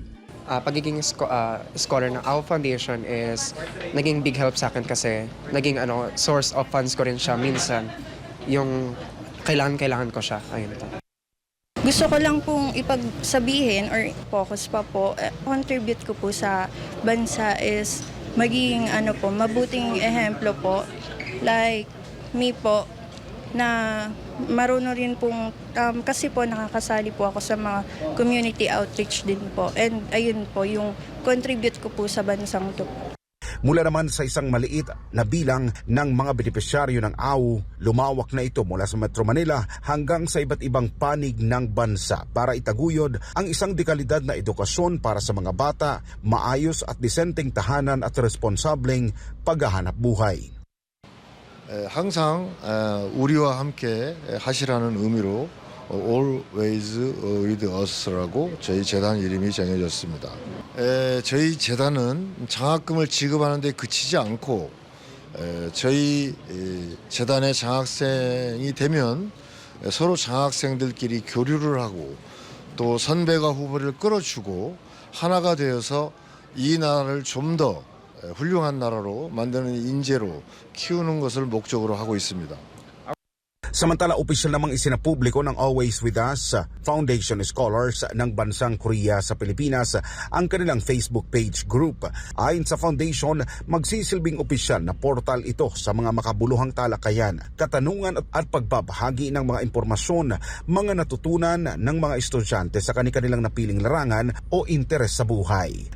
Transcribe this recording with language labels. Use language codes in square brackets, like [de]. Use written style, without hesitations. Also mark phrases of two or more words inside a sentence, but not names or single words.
[tl] Pagiging scholar ng AU Foundation is naging [en] big help [tl] sa akin kasi naging [en] source of funds [tl] ko rin siya minsan. Yung kailangan ko siya. Ayun po. Gusto ko lang pong ipagsabihin or focus pa po, contribute ko po sa bansa is maging mabuting ehemplo po. Like me po, na marunong rin pong, kasi po nakakasali po ako sa mga community outreach din po. And ayun po, yung contribute ko po sa bansang to. Mula naman sa isang maliit na bilang ng mga benepisyaryo ng AU, lumawak na ito mula sa Metro Manila hanggang sa iba't ibang panig ng bansa para itaguyod ang isang dekalidad na edukasyon para sa mga bata, maayos at disenteng tahanan at responsableng paghahanap buhay. [ko] 항상 우리와 함께 하시라는 의미로 Always With Us라고 저희 재단 이름이 정해졌습니다. 저희 재단은 장학금을 지급하는 데 그치지 않고 저희 재단의 장학생이 되면 서로 장학생들끼리 교류를 하고 또 선배가 후배를 끌어주고 하나가 되어서 이 나라를 좀 더 훌륭한 나라로 만드는 인재로 키우는 것을 목적으로 하고 있습니다. [tl] Samantala, opisyal namang isinapubliko ng Always With Us Foundation Scholars ng Bansang Korea sa Pilipinas ang kanilang Facebook page group. Ayon sa foundation, magsisilbing opisyal na portal ito sa mga makabuluhang talakayan, katanungan at pagbabahagi ng mga impormasyon, mga natutunan ng mga estudyante sa kanilang napiling larangan o interes sa buhay.